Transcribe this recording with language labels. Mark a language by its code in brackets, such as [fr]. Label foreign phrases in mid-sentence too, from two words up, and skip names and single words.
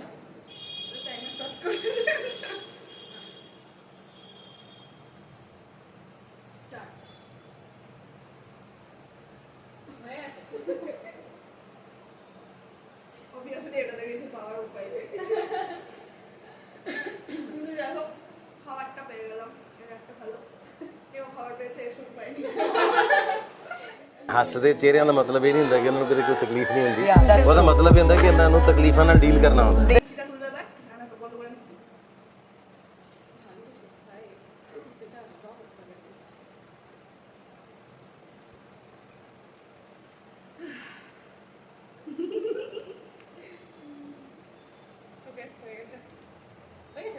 [bn] তো টাইমার স্টার্ট করে স্টার্ট হয়ে গেছে। অবভিয়াসলি এটা থেকে কিছু পাওয়ার উপায় নেই, কিন্তু যাই হোক খাবারটা পেয়ে গেলাম, এটা একটা ভালো। কেউ খাবার পেয়েছে, এসব পাইনি। [pa] ਹੱਸਦੇ ਚਿਹਰਿਆਂ ਦਾ ਮਤਲਬ ਇਹ ਨਹੀਂ ਹੁੰਦਾ ਕਿ ਉਹਨਾਂ ਨੂੰ ਕਦੇ ਕੋਈ ਤਕਲੀਫ ਨਹੀਂ ਹੁੰਦੀ ਉਹਦਾ ਮਤਲਬ ਇਹ ਹੁੰਦਾ ਕਿ ਇਹਨਾਂ ਨੂੰ ਤਕਲੀਫਾਂ ਨਾਲ ਡੀਲ ਕਰਨਾ ਹੁੰਦਾ [bn] সেটা তুলবে এবার, রান্না তো বন্ধ করে নিচ্ছি। ভালো কিছু ভাই, যেটা ড্র করতে হবে ওকে, হয়ে গেছে, হয়ে গেছে।